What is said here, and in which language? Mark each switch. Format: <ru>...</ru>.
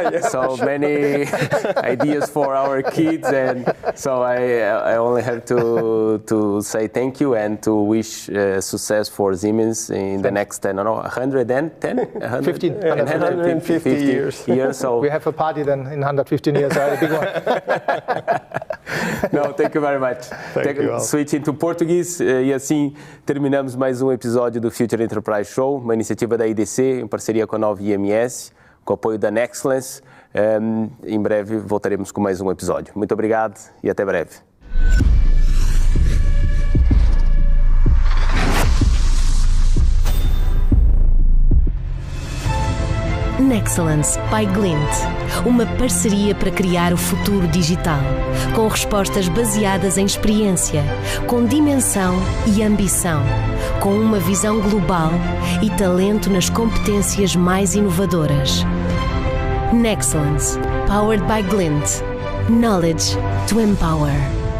<en>So many ideas for our kids, and so I only have to say thank you and to wish success for Siemens in the next 150 years. So we have a party then in 115 years. A big one. No, thank you very much. Switching to</en> <pt>português, e assim terminamos mais um episódio do Future Enterprise Show, uma iniciativa da IDC em parceria com a nova IMS, com o apoio da Nexcellence. Em breve voltaremos com mais um episódio. Muito obrigado e até breve. Nexcellence by Glint, uma parceria para criar o futuro digital, com respostas baseadas em experiência, com dimensão e ambição, com uma visão global e talento nas competências mais inovadoras.</pt> <en>Nexcellence, powered by Glint, knowledge to empower.</en>